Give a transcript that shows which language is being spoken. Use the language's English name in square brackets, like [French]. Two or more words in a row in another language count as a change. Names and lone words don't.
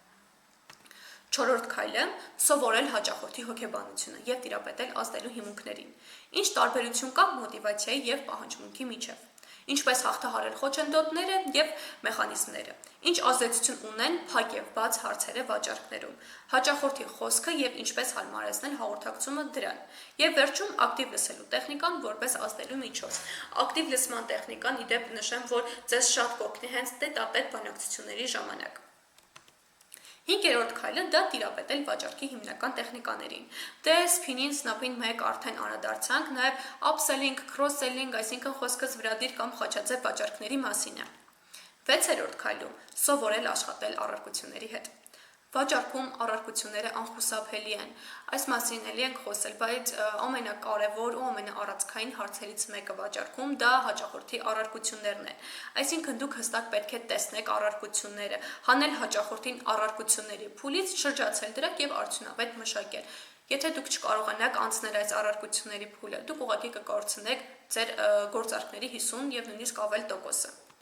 [Armenian] Չորրորդ քայլը՝ սովորել հաճախորդի հոգեբանությունը եւ տիրապետել ազդելու հիմունքներին։ Ինչ տարբերություն կա մոտիվացիայի եւ պահանջմունքի միջեւ։ Ինչպես հաղթահարել խոչընդոտները եւ մեխանիզմները։ Ինչ ազդեցություն ունեն փակ եւ բաց հարցերը վաճառքներում։ Հաճախորդի խոսքը եւ ինչպես հարմարեցնել հաղորդակցումը դրան։ Եվ վերջում ակտիվ լսելու տեխնիկան որպես ազդելու միջոց։ Ակտիվ լսման տեխնիկան ի դեպ նշեմ, որ ձեզ շատ կօգնի հենց տետ-ա-տետ բանակցությունների ժամանակ։ Հինգերորդ քայլը դա տիրապետել վաճառքի հիմնական տեխնիկաներին։ Դե սփինին, սնապին մեկ արդեն անդրադարձանք, նաև [English] upselling, cross-selling, [Armenian] այսինքն խոսքս վրադիր կամ խաչաձև վաճառքների մասին է։ Վեցերորդ քայլում սովորել աշխատել առարկությունների հետ։ Վաճառքում առարկությունները անխուսափելի են։ Այս մասին էլի ենք խոսել, բայց ամենակարևոր ու ամենաառաջքային հարցերից մեկը վաճառքում դա հաճախորդի առարկություններն են։ Այսինքն դուք հստակ պետք է տեսնեք առարկությունները, հանել հաճախորդին առարկությունների փուլից, շրջացել դրանք եւ արդյունավետ մշակել։ Եթե դուք չկարողանաք անցնել այս առարկությունների փուլը, դուք ուղղակի կկորցնեք ձեր գործարքների 50 եւ նույնիսկ ավել տոկոսը։